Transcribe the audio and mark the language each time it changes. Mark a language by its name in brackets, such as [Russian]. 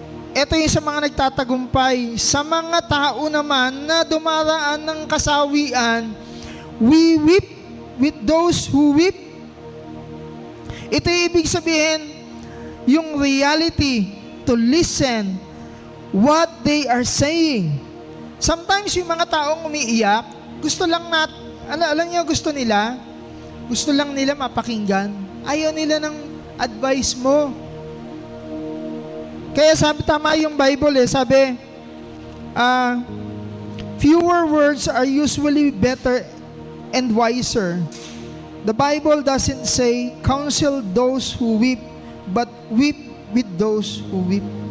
[Filipino] Ito yung sa mga nagtatagumpay. Sa mga tao naman na dumaraan ng kasawian, [English] we weep with those who weep. [Filipino] Ito yung ibig sabihin, yung [English] reality to listen what they are saying. [Filipino] Sometimes yung mga taong umiiyak, gusto lang alam niyo gusto lang nila mapakinggan. Ayaw nila ng advice mo. Kaya tama yung Bible sabi, [English] fewer words are usually better and wiser. The Bible doesn't say, counsel those who weep, but weep with those who weep.